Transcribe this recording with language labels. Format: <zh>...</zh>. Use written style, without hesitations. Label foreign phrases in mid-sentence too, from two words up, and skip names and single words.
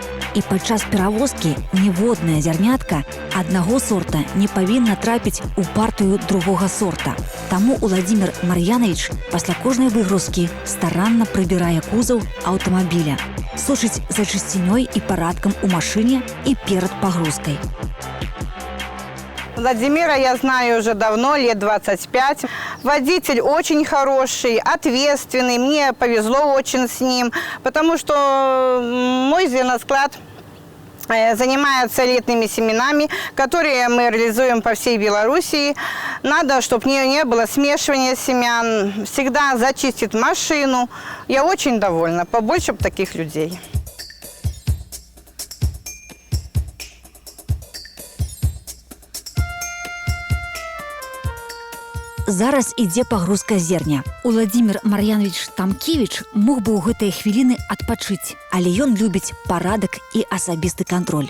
<be>І падчас перавозкі ніводная зярнятка аднаго сорта не павінна трапіць у партыю другога сорта. Таму Уладзімір Мар'янович пасля кожнай выгрузкі старанна прыбірае кузаў аўтамабіля, сочыць за чысцінёй і парадкам у машыне і перад пагрузкай.</be> <ru>Владимира я знаю уже давно, лет 25. Водитель очень хороший, ответственный. Мне повезло очень с ним, потому что мой зерносклад занимается элитными семенами, которые мы реализуем по всей Белоруссии. Надо, чтобы не было смешивания семян. Всегда зачистит машину. Я очень довольна. Побольше бы таких людей.</ru> <be>Зараз ідзе пагрузка зерня. Уладзімір Мар'янович Тамкевіч мог бы ў гэтыя хвіліны адпачыць, але ён любіць парадак і асабісты кантроль.</be>